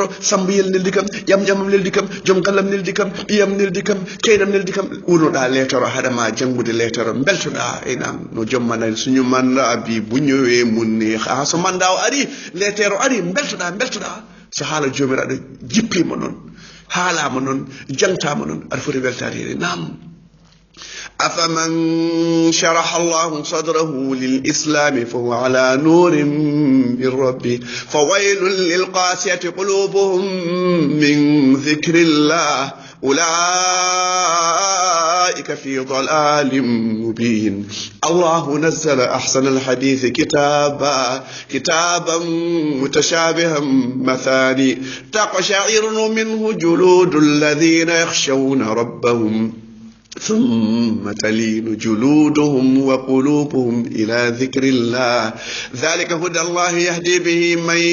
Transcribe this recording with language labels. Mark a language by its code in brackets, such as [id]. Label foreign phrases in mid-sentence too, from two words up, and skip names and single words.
[ff] sambiyel neldi kam ƴamƴamam neldi kam joom gallam neldi kam ɓiyam neldi kam keynam neldi kam urnoɗa lettere haɗama janngude lettere beltoɗa enam no jommana suñu mandaɓi buñowe munni ha so manda o ari lettere o ari beltoɗa so haala jomiraɗo jippima noon haalama noon jangtama noon aɗa foti weltade hede nam [ar] أفمن شرح الله صدره للإسلام فهو على نور من ربه فويل للقاسية قلوبهم من ذكر الله أولئك في ضلال مبين الله نزل أحسن الحديث كتابا متشابها مثاني تقشعر منه جلود الذين يخشون ربهم ثم تلين جلودهم وقلوبهم إلى ذكر الله ذلك هدى الله يهدي به من